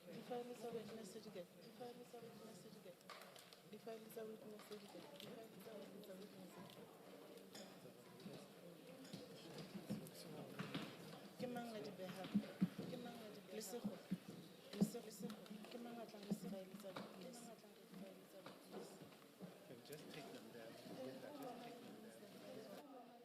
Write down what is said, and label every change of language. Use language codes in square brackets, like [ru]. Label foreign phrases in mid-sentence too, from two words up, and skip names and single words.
[en] Define a witness certificate. Define a witness certificate. Define a witness certificate. Define a witness certificate. [st] Ke mang a di behang? Ke mang a di behang? Lesego. Ke mang a tlang le sefaele tsa witness? [en] You can just take them there. Just take them there.